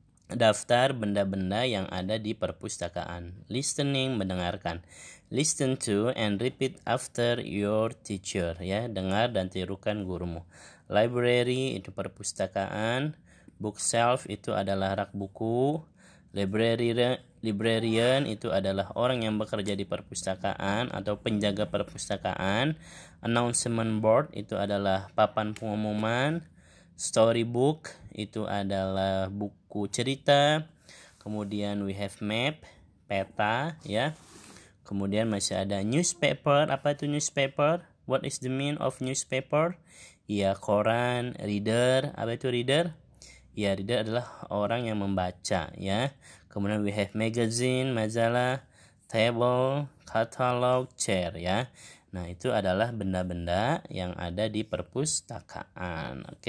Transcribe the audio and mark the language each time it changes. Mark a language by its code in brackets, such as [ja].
[id] Daftar benda-benda yang ada di perpustakaan. Listening, mendengarkan. [en] Listen to and repeat after your teacher. [id] Dengar dan tirukan gurumu. Library itu perpustakaan. Bookshelf itu adalah rak buku. Librarian itu adalah orang yang bekerja di perpustakaan atau penjaga perpustakaan. Announcement board itu adalah papan pengumuman. Storybook itu adalah buku cerita. Kemudian [en] we have [id] map, peta. Kemudian masih ada newspaper. Apa itu newspaper? [en] What is the meaning of newspaper? [id] Koran. Reader. Apa itu reader? Reader adalah orang yang membaca. Kemudian [en] we have [id] magazine, majalah, table, catalog, chair. Nah, itu adalah benda-benda yang ada di perpustakaan.